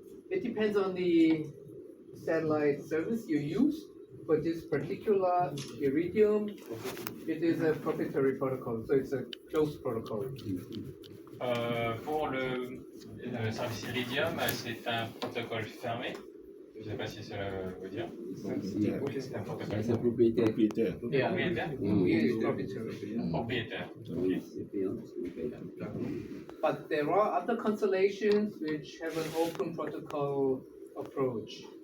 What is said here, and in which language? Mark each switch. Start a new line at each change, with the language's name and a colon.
English: It depends on the satellite service you use. For this particular Iridium, it is a proprietary protocol, so it's a closed protocol.
French: Pour le service Iridium, c'est un protocole fermé. Je ne sais pas si cela veut dire. Oui, c'est un protocole C'est propriétaire. Propriétaire.
English: Yeah,
French: propriétaire.
English: it is proprietary.
French: Propriétaire. Ok. C'est payant parce que vous payez.
English: But there are other constellations which have an open protocol approach.